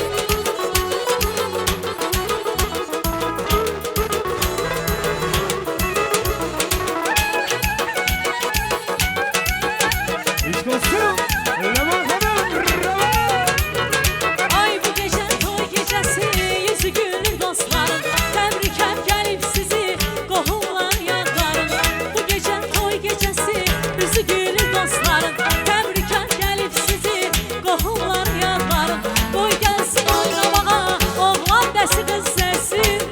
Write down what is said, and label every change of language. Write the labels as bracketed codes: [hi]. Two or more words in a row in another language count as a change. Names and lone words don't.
[az] Eşk olsun. [tr] Öyle bakalım. Bravo. Ay bu gece toy gecesi, yüzü gülür dostlarım. [az] Təbrikəm gəlib sizi, qohumlar yadlarım. [tr] Bu gece toy gecesi, yüzü gülür dostlarım. [az] Təbrikəm gəlib sizi, qohumlar yadlarım. Qoy gəlsin oynamağa, oğlan dəsi qız səsi.